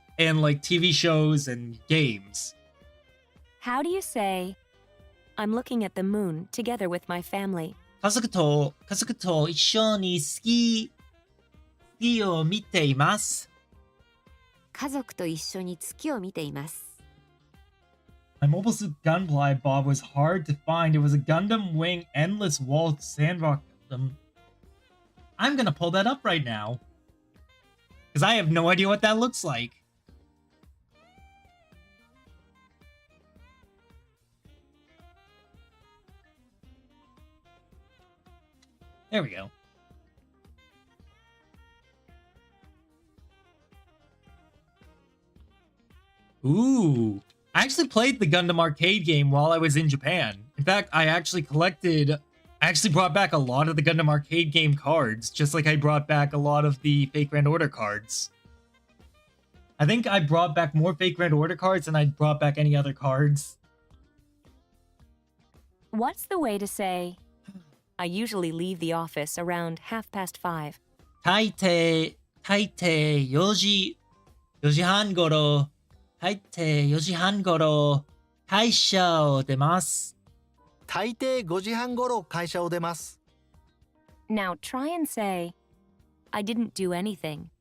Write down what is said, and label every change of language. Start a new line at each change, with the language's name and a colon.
English: in like TV shows and games. How do you say, I'm looking at the moon together with my family?
Japanese: 家族と一緒に月を見ています。家族と一緒に月を見ています。
English: My mobile suit gunpla I bought was hard to find. It was a Gundam Wing Endless Waltz Sandrock Gundam. I'm gonna pull that up right now. Because I have no idea what that looks like. There we go. Ooh. I actually played the Gundam arcade game while I was in Japan. In fact, I actually brought back a lot of the Gundam arcade game cards, just like I brought back a lot of the Fake Grand Order cards. I think I brought back more Fake Grand Order cards than I brought back any other cards. What's the way to say, I usually leave the office around 5:30?
Japanese: 大抵4時半頃大抵4時半頃会社を出ます。大抵5時半頃会社を出ます。
English: Now try and say, I didn't do anything.